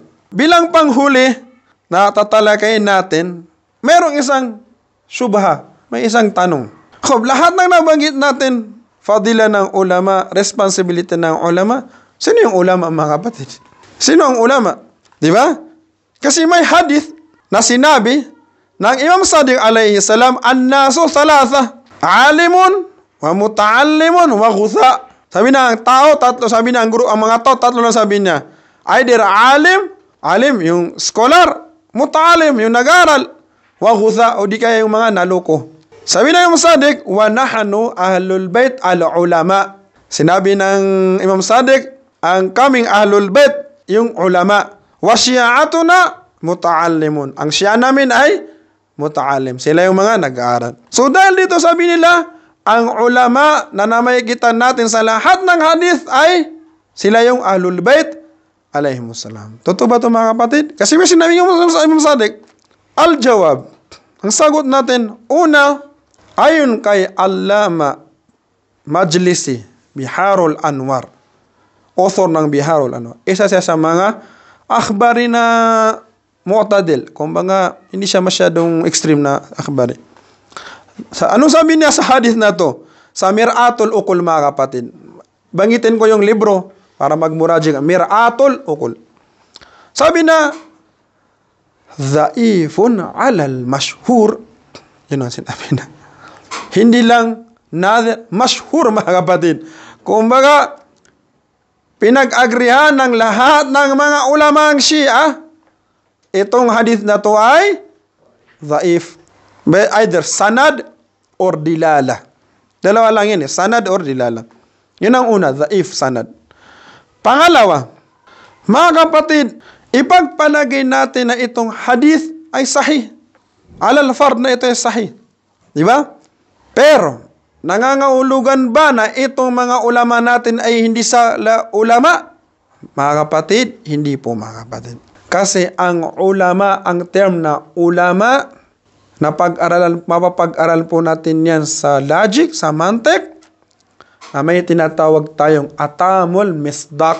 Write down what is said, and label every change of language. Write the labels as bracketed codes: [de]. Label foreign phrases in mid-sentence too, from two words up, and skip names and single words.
[tl] Bilang panghuli na tatalakayin natin, merong isang syubha, may isang tanong. Lahat ng nabanggit natin, fadila ng ulama, responsibility ng ulama, sino yung ulama, mga kapatid? Sino ang ulama? Di ba? Kasi may hadith na sinabi ng Imam Sadiq [ar] عليه السلام, الناس ثلاثة، عالم، ومتعلم، وغثاء. [tl] Sabi na ang tao, tatlo. Sabi na ang guru, ang mga tao, tatlo lang sabi niya. Either alim yung scholar, muta'allim yung nag-aral, [ar] وغثاء, [tl] o di kaya yung mga naloko. Sabi na [ar] Imam Sadiq, ونحن أهل البيت العلماء. [tl] Sinabi ng Imam Sadiq, ang kaming [ar] أهل البيت, [tl] yung ulama. [ar] وشيعتنا متعلمون. [tl] Ang syi'a namin ay muta'allim. Sila yung mga nag-aaral. So dahil dito sabi nila, ang ulama na namagitan natin sa lahat ng hadith ay sila yung [ar] أهل البيت عليهم السلام. [tl] Totoo ba ito, mga kapatid? Kasi may sinabi yung Imam Sadiq, al-jawab. Ang sagot natin, una, ayon kay Allama Majlisi, Biharul Anwar, author ng Biharul Anwar. Isa siya sa mga akhbari na mu'tadil. Kumbaga, hindi siya masyadong extreme na akhbari. Anong sabi niya sa hadith na to? Sa Mir'atul Uqul, mga kapatid. Bangitin ko yung libro para magmuraji ka. Mir'atul Uqul. Sabi na, [ar] ضعيف على المشهور. [tl] Yun ang sinabi na. Hindi lang mashhur, mga kapatid. Kumbaga, pinag-agrihan ng lahat ng mga ulama ang Shia, itong hadith na to ay dhaif. Either sanad or dilala. Dalawa lang yun, sanad or dilala. Yun ang una, dhaif, sanad. Pangalawa, mga kapatid, ipagpalagay natin na itong hadith ay sahih. [ar] على الفرض [tl] na ito ay sahih. Di ba? Pero, nangangahulugan ba na itong mga ulama natin ay hindi sa ulama? Mga kapatid, hindi po, mga kapatid. Kasi ang ulama, ang term na ulama, mapapag-aral po natin yan sa logic, sa mantik, na may tinatawag tayong [ar] أتم المصداق.